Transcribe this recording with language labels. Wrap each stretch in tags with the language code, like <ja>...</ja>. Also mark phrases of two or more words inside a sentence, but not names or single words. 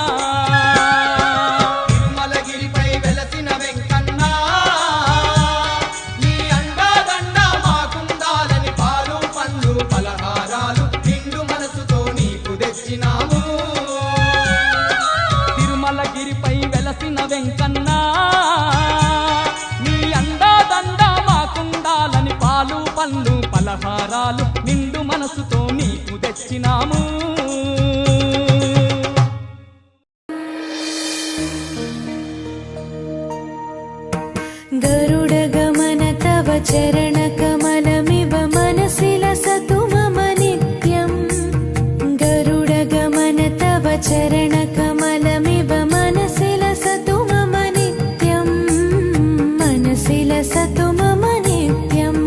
<te>తిరుమలగిరిపై వెలసిన వెంకన్న, నీ అండాదండ మాకుండాలని పాలు పండ్లు పలహారాలు నిండు మనసుతో నీకు తెచ్చినాము. తిరుమలగిరిపై వెలసిన వెంకన్నా, నీ అండాదండ మాకుండాలని పాలు పండ్లు పలహారాలు నిండు మనసుతో నీకు తెచ్చినాము.</te> <sa>गरुडगमन तव चरणकमलमिव मनसि लसतु मम नित्यम्। गरुडगमन तव चरणकमलमिव मनसि लसतु मम नित्यम्, मनसि लसतु मम नित्यम्।</sa>